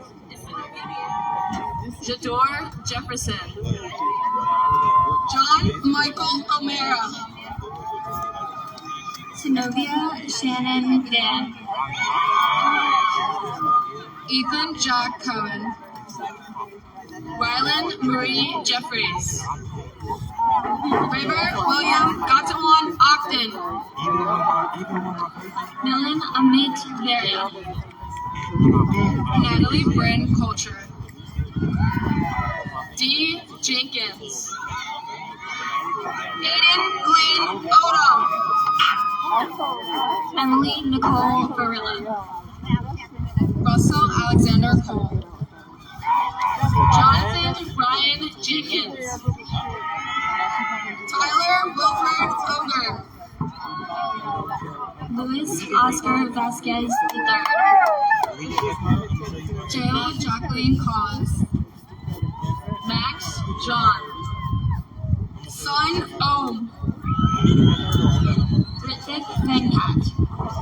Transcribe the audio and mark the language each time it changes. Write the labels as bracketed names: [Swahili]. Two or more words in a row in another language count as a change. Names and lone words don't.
[English] Jador Jefferson. John Michael O'Mara. Zenobia Shannon Dan. Ethan Jack Cohen. Rylan Marie Jeffries. River William Gatawan Ogden. Milan Amit Varia. Natalie Bryn Culture. D. Jenkins. Aiden Glenn Odom. Emily Nicole Varilla. Russell Alexander Cole. Jonathan Ryan Jenkins. Tyler Wilfred Foger. Luis Oscar Vasquez III. Jayla Jacqueline Cause. Max John. Sun Ohm. Ritik Venkat.